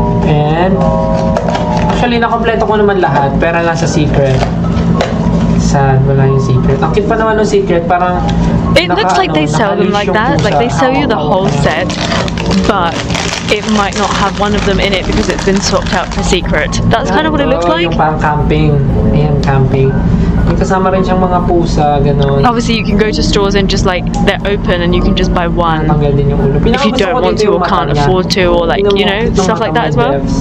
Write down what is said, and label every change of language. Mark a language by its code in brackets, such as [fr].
[tl] And actually, nakompleto ko naman lahat, pero nasa secret. Saan? Wala yung secret. Ang cute pa naman ng secret, parang [en] It looks like they sell them like that. Like they sell you the whole set, but it might not have one of them in it because it's been swapped out for secret. That's kind of what it looks like. [tl] Yung parang camping. Ayan, camping. May kasama rin siyang mga pusa, gano'n. [en] Obviously, you can go to stores and just like they're open and you can just buy one [tl] Tanggal din yung ulo. [en] if you don't want to or can't afford to, or like you know stuff like that as well.